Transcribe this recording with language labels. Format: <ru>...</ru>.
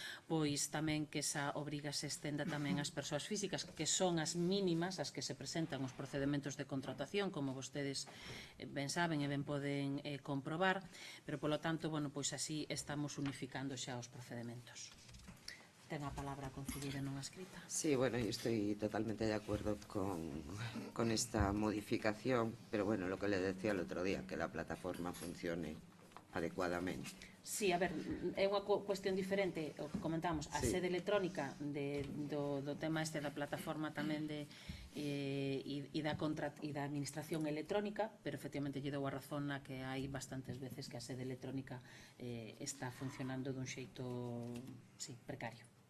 <gl>pois tamén que esa obriga se estenda tamén ás persoas físicas, que son as mínimas as que se presentan os procedementos de contratación, como vostedes ben saben e ben poden comprobar, pero polo tanto, bueno, pois así estamos unificando xa os procedementos. Ten a palabra a concebida non escrita.</gl> <es>Sí, bueno, yo estoy totalmente de acuerdo con esta modificación, pero bueno, lo que le decía el otro día, que la plataforma funcione adecuadamente.</es> <gl>Sí, a ver, é unha cuestión diferente o que comentamos, a Sí. sede electrónica do tema este da plataforma tamén e da administración electrónica, pero efectivamente lle dou a razón na que hai bastantes veces que a sede electrónica está funcionando dun xeito, sí, precario.</gl>